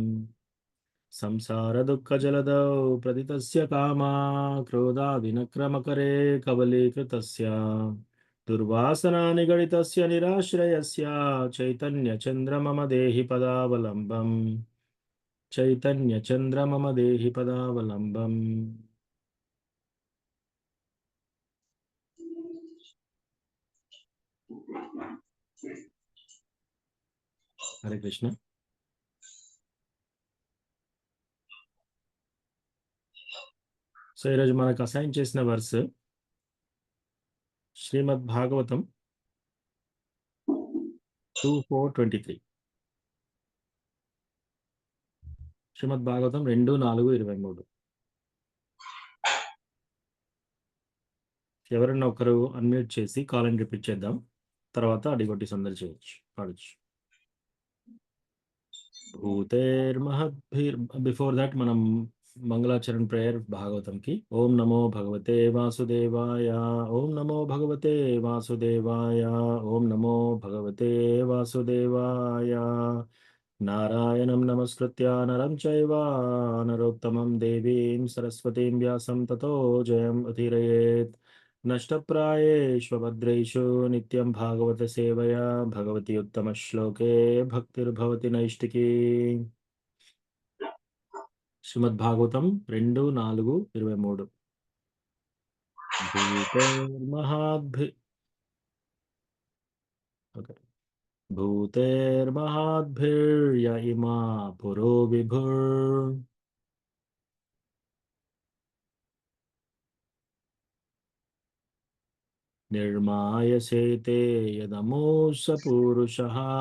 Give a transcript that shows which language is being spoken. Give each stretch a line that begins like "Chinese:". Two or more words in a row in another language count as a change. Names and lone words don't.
Sanskrit: संसारदुःखजलधौ प्रथितस्य कामा क्रोधादिनक्रमकरे कबलीकृतस्य दुर्वासना निगडितस्य निराश्रयस्य चैतन्यचन्द्र मम देहि पदावलम्बम्। चैतन्यचन्द्र मम देहि पदावलम्बम्।
Telugu: హరే కృష్ణ. సో ఈరోజు మనకు అసైన్ చేసిన వర్స్ శ్రీమద్ భాగవతం 2:4-23. శ్రీమద్ భాగవతం 2:4-23. ఎవరన్నా ఒకరు అన్మ్యూట్ చేసి కాల్ అని రిపీట్ చేద్దాం. తర్వాత అడిగొట్టి సందడి చేయొచ్చు, పాడొచ్చు.
Hindi: భూతేర్మహద్భిర్
English: before that
Hindi: మనం मंगलाचरण प्रेयर भागवतम की।
Sanskrit: ओम नमो भगवते वासुदेवाय। ओम नमो भगवते वासुदेवाय। ओम नमो भगवते वासुदेवाय। नारायणं नमस्कृत्य नरं चैव नरोत्तमं देवीं सरस्वतीं व्यासं ततो जयम् उदीरयेत्। नष्टप्रायेषु भद्रेषु नित्यं भागवत सेवया भगवती उत्तमश्लोके भक्तिर्भवति नैष्टिकी। శ్రీమద్భాగవతం 2:4-23 భూతేర్మహాద్భి ఓకే భూతేర్మహాద్భిర్య ఇమా పురో విభుర్ నిర్మాయసేతే యదమోస పూరుషః